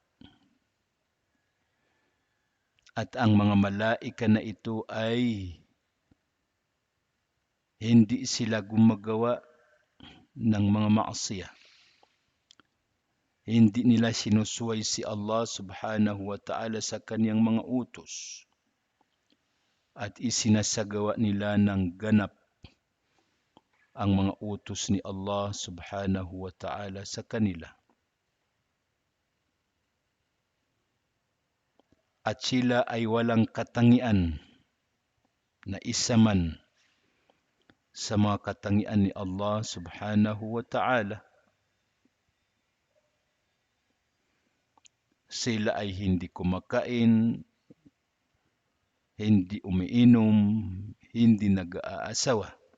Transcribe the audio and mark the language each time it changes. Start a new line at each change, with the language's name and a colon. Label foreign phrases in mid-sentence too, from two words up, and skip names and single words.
Filipino: At ang mga malaika na ito ay hindi sila gumagawa ng mga maasiya. Hindi nila sinusuway si Allah
Arabic: سبحانه وتعالى
Filipino: sa kaniyang mga utos. At isinasagawa nila ng ganap ang mga utos ni Allah
Arabic: سبحانه وتعالى
Filipino: sa kanila. At sila ay walang katangian na isa man sa mga katangian ni Allah
Arabic: سبحانه وتعالى.
Filipino: Sila ay hindi kumakain, hindi umiinom, hindi nag-aasawa.